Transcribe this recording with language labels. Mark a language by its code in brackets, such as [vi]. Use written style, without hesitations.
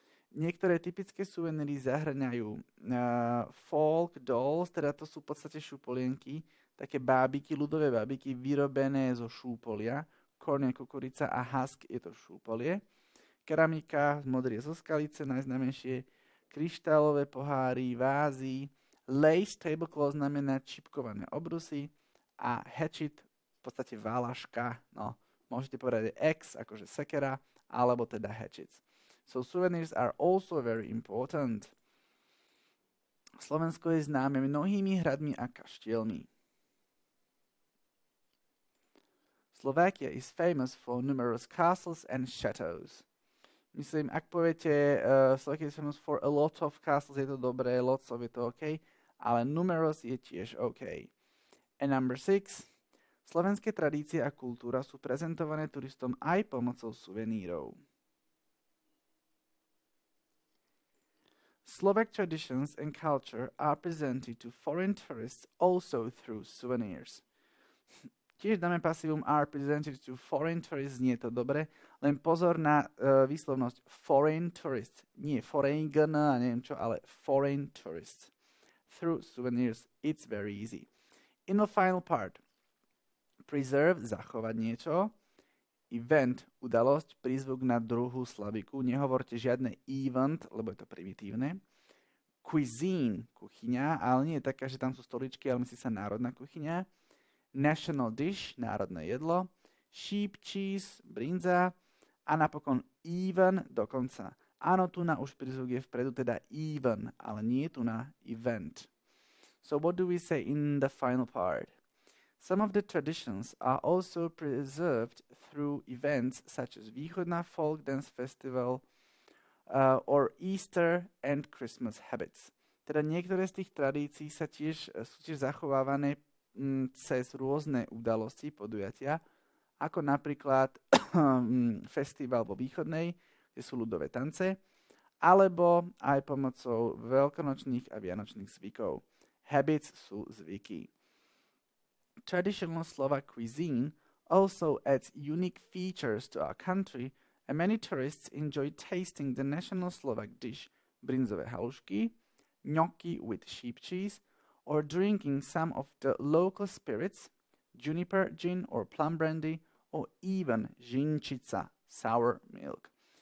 [sk] Niektoré typické suveníry zahrňajú folk dolls, teda to sú v podstate šúpolienky, také bábiky, ľudové bábiky vyrobené zo šúpolia, korne, kukurica a husk je to šúpolie, keramika, modrie zo skalice, najznámejšie, kryštálové poháry, vázy, lace tablecloth znamená čipkované obrusy a hatchet, v podstate válaška, no, môžete povedať X, akože sekera, alebo teda hatchets. [en] So souvenirs are also very important. [sk] Slovensko je známe mnohými hradmi a kaštielmi. [en] Slovakia is famous for numerous castles and chateaus. [sk] Myslím, ak poviete [en] Slovakia is famous for a lot of castles, [sk] je to dobré, lots of je to OK, ale numerous je tiež OK. [en] And number 6. [sk] Slovenské tradície a kultúra sú prezentované turistom aj pomocou suvenírov. [en] Slovak traditions and culture are presented to foreign tourists also through souvenirs. [sk] Tiež dáme pasívum [en] are presented to foreign tourists, [sk] nie je to dobre, len pozor na výslovnosť foreign tourists, nie foreign a neviem čo, ale foreign tourists. [en] Through souvenirs, it's very easy. In the final part, [sk] preserve, zachovať niečo, event, udalosť, prízvuk na druhú slabiku. Nehovorte žiadne event, lebo je to primitívne. Cuisine, kuchyňa, ale nie je taká, že tam sú stoličky, ale myslí sa národná kuchyňa. [en] National dish, [sk] národné jedlo. [en] Sheep cheese, brinza. [sk] A napokon even, dokonca. Áno, tu na už prízvuk je vpredu, teda even, ale nie tu na event. [en] So what do we say in the final part? Some of the traditions are also preserved through events such as Východná folk dance festival or Easter and Christmas habits. [sk] Teda niektoré z tých tradícií sú tiež zachovávané cez rôzne udalosti, podujatia, ako napríklad festival vo Východnej, kde sú ľudové tance, alebo aj pomocou veľkonočných a vianočných zvykov. Habits sú zvyky. [en] Traditional Slovak cuisine also adds unique features to our country, and many tourists enjoy tasting the national Slovak dish, brinzové halušky, gnocchi with sheep cheese, or drinking some of the local spirits, juniper gin or plum brandy, or even žinčica, sour milk.